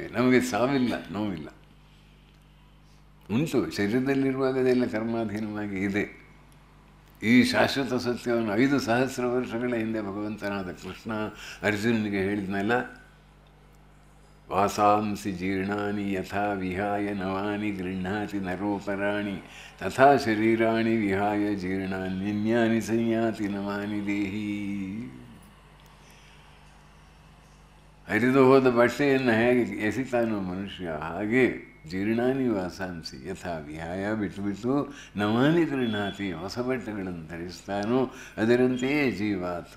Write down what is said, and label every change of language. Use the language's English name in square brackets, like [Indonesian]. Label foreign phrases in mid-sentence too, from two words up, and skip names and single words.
[Kannada] ನಮಗೆ ಸಾವಿಲ್ಲ, ನೋವಿಲ್ಲ. ಉಂಟು, ಶರೀರದಲ್ಲಿರುವಾಗ ಅದೆಲ್ಲ ಕರ್ಮಾಧೀನವಾಗಿ ಇದೆ. ಈ ಶಾಶ್ವತ ಸತ್ಯವನ್ನು 5,000 ವರ್ಷಗಳ ಹಿಂದೆ ಭಗವಂತನಾದ ಕೃಷ್ಣ ಅರ್ಜುನನಿಗೆ ಹೇಳಿದ್ನಲ್ಲ, [Sanskrit] ವಾಸಾಂಸಿ ಜೀರ್ಣಾನಿ ಯಥಾ ವಿಹಾಯ ನವಾನಿ ಗೃಹ್ಣಾತಿ ನರೋಪರಾಣಿ ತಥಾ ಶರೀರಾಣಿ ವಿಹಾಯ ಜೀರ್ಣಾನ್ಯನ್ಯಾನಿ ಸಂಯಾತಿ ನವಾನಿ ದೇಹಿ. [Kannada] ಹರಿದು ಹೋದ ಬಟ್ಟೆಯನ್ನು ಹೇಗೆ ಎಸಿತಾನೋ ಮನುಷ್ಯ, ಹಾಗೆ [Sanskrit] ಜೀರ್ಣಾನಿ ವಾಸಾಂಸಿ ಯಥಾ ವಿಹಾಯ [Kannada] ಬಿಟ್ಟು [Sanskrit] ನವಾನಿ ಗೃಹ್ಣಾತಿ [Kannada] ಹೊಸ ಬಟ್ಟೆಗಳನ್ನು ಧರಿಸ್ತಾನೋ ಅದರಂತೆಯೇ ಜೀವಾತ್ಮ.